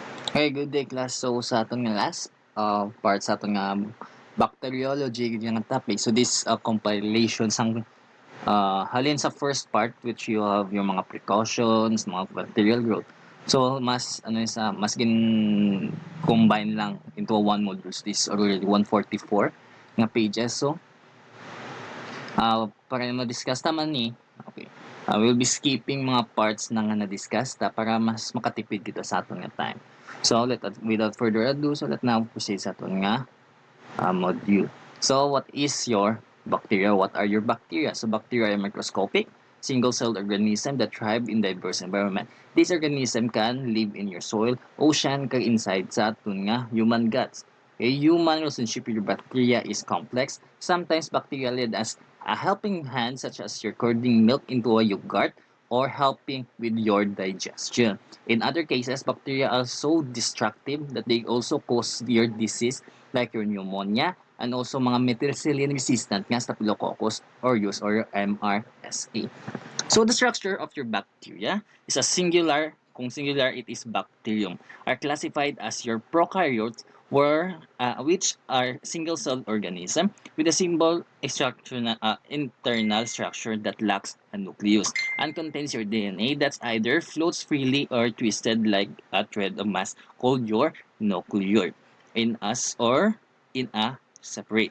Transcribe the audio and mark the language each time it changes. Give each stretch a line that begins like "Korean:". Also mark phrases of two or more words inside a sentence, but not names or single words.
English: Hey, good day class.
Hiligaynon: So sa atong nga
English: last part
Hiligaynon: sa atong nga bacteriology nga topic.
English: So this compilation
Hiligaynon: sang halin sa
English: first part which you have
Filipino: yung mga
English: precautions, mga bacterial growth.
Hiligaynon: So mas mas gin combine lang
English: into one modules. This already 144 nga pages.
Hiligaynon: So para ma-discuss naman ni,
English: okay. We'll be skipping
Hiligaynon: mga parts na nga na-discuss para mas makatipid kita sa aton nga time.
English: So without further ado, so let now proceed
Hiligaynon: sa aton nga module.
English: So what is your bacteria? What are your bacteria? So bacteria are microscopic, single-celled organism that thrive in diverse environment. These organism can live in your soil, ocean,
Hiligaynon: kag inside sa aton nga
English: human guts. A human relationship with bacteria is complex. Sometimes bacteria lead as a helping hand, such as your curdling milk into a yogurt or helping with your digestion. In other cases, bacteria are so destructive that they also cause your disease like your pneumonia and also mga methicillin resistant nga Staphylococcus Aureus or your MRSA. So the structure of your bacteria is a singular, kung singular it is bacterium, are classified as your prokaryotes which are single-celled organism with a simple internal structure that lacks a nucleus and contains your DNA that's either floats freely or twisted like a thread of mass called your nucleus in us or in a separate.